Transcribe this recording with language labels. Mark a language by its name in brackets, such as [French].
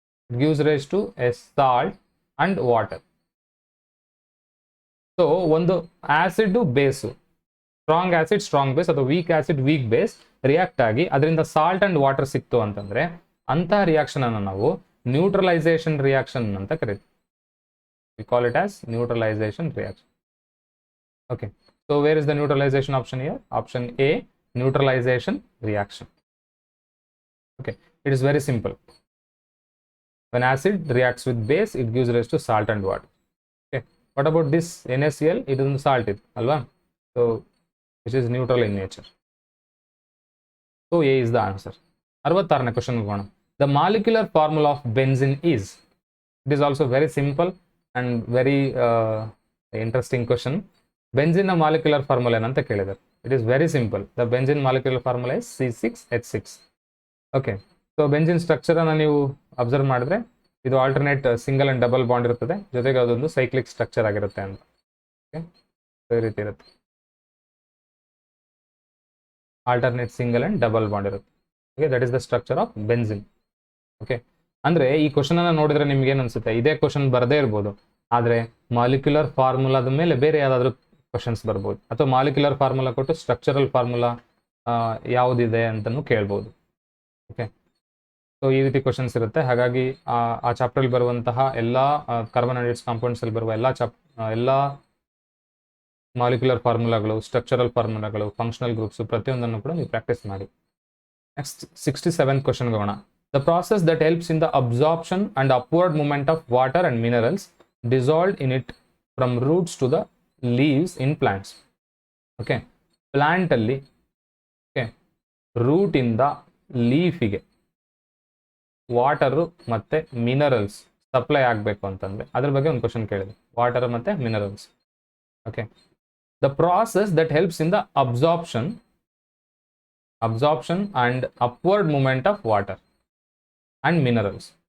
[English] It gives rise to a salt and water. [Kannada] So ಒಂದು acid base, strong acid strong base ಅಥವಾ weak acid weak base react ಆಗಿ ಅದರಿಂದ salt and water ಸಿಕ್ತು ಅಂತಂದ್ರೆ ಅಂತಹ reaction ಅನ್ನು ನಾವು ನ್ಯೂಟ್ರಲೈಸೇಷನ್ ರಿಯಾಕ್ಷನ್ ಅಂತ ಕರಿತೀವಿ. [English] We call it as neutralization reaction. Okay, so where is the neutralization option here? Option A, neutralization reaction. Okay, it is very simple. When acid reacts with base, it gives rise to salt and water. Okay, what about this NaCl? It is salt, [Kannada] alva? [English] So which is neutral in nature. So A is the answer. [Kannada] 66ನೇ question ಹೋಗೋಣ. [English] The molecular formula of benzene is. It is also very simple and very interesting question. [Kannada] Benzene molecular formula ಏನಂತ ಕೇಳಿದ್ದಾರೆ. [English] It is very simple. The benzene molecular formula is C6H6. [Kannada] Okay, so benzene structure ಅನ್ನು ನೀವು observe ಮಾಡಿದ್ರೆ ಇದು alternate single and double bond ಇರುತ್ತದೆ, ಜೊತೆಗೆ ಅದೊಂದು cyclic structure ಆಗಿರುತ್ತೆ ಅಂತ. ಓಕೆ, ಈ ರೀತಿ ಇರುತ್ತೆ, alternate single and double bond ಇರುತ್ತೆ. [English] Okay, that is the structure of benzene. Okay, [Kannada] ಅಂದ್ರೆ ಈ ಕ್ವಶನ್ ಅನ್ನ ನೋಡಿದ್ರೆ ನಿಮ್ಗೆ ಏನ್ ಅನ್ಸುತ್ತೆ? ಇದೇ ಕ್ವಶನ್ ಬರದೇ ಇರ್ಬೋದು, ಆದ್ರೆ ಮಾಲಿಕ್ಯುಲರ್ ಫಾರ್ಮುಲಾದ ಮೇಲೆ ಬೇರೆ ಯಾವ್ದಾದ್ರು ಕ್ವಶನ್ಸ್ ಬರ್ಬೋದು, ಅಥವಾ ಮಾಲಿಕ್ಯುಲರ್ ಫಾರ್ಮುಲಾ ಕೊಟ್ಟು ಸ್ಟ್ರಕ್ಚರಲ್ ಫಾರ್ಮುಲಾ ಯಾವುದಿದೆ ಅಂತಲೂ ಕೇಳ್ಬೋದು. ಓಕೆ, ಸೊ ಈ ರೀತಿ ಕ್ವಶನ್ಸ್ ಇರುತ್ತೆ. ಹಾಗಾಗಿ ಆ ಚಾಪ್ಟರ್ ಬರುವಂತಹ ಎಲ್ಲ ಕಾರ್ಬೊಹೈಡ್ರೇಟ್ಸ್ ಕಾಂಪೌಂಡ್ಸ್ ಅಲ್ಲಿ ಬರುವ ಎಲ್ಲ ಮಾಲಿಕ್ಯುಲರ್ ಫಾರ್ಮುಲಾಗಳು, ಸ್ಟ್ರಕ್ಚರಲ್ ಫಾರ್ಮುಲಾಗಳು, ಫಂಕ್ಷನಲ್ ಗ್ರೂಪ್ಸ್ ಪ್ರತಿಯೊಂದನ್ನು ಕೂಡ ನೀವು ಪ್ರಾಕ್ಟೀಸ್ ಮಾಡಿ. ನೆಕ್ಸ್ಟ್ 67th ಕ್ವಶನ್ಗೆ ಹೋಗೋಣ. [English] The process that helps in the absorption and upward movement of water and minerals dissolved in it from roots to the leaves in plants. [Kannada] Okay, plant ಅಲ್ಲಿ okay, root ಇಂದ ಲೀಫಿಗೆ water ಮತ್ತೆ minerals supply ಆಗಬೇಕು ಅಂತಂದ್ರೆ ಅದ್ರ ಬಗ್ಗೆ ಒಂದು question ಕೇಳಿದೆ, water ಮತ್ತೆ minerals. [English] Okay, the process that helps in the absorption and upward movement of water and minerals.